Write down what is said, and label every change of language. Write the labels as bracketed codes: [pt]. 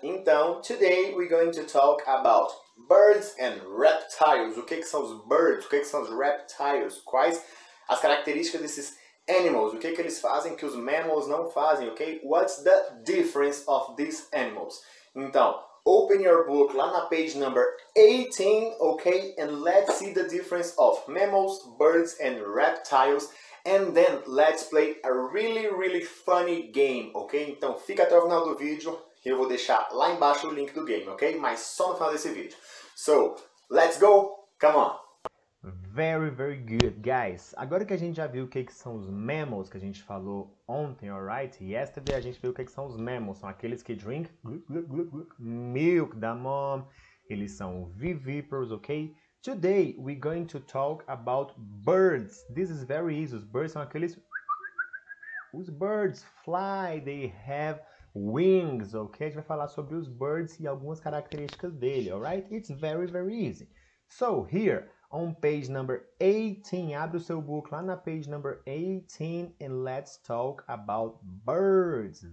[en] Então, today we're going to talk about birds and reptiles. [pt] O que são os birds? O que são os reptiles? Quais as características desses animals? O que eles fazem que os mammals não fazem, ok? [en] What's the difference of these animals? Então, open your book [pt] lá na [en] page number 18, okay? And let's see the difference of mammals, birds, and reptiles. And then let's play a really funny game, ok? [pt] Então fica até o final do vídeo e eu vou deixar lá embaixo o link do game, ok? Mas só no final desse vídeo. [en] So, let's go! Come on! Very good, guys. [pt] Agora que a gente já viu o que são os mammals que a gente falou ontem, alright? [en] Yesterday [pt] a gente viu o que são os mammals. São aqueles que [en] drink milk [pt] da mom. Eles são vivíparos, ok? [en] Today we're going to talk about birds. This is very easy. [pt] Os birds são aqueles... Os [en] birds fly, they have wings, [pt] ok? A gente vai falar sobre os birds e algumas características dele, alright? [en] It's very easy. So, here... on page number 18, [pt] abre o seu book lá na [en] page number 18 and let's talk about birds.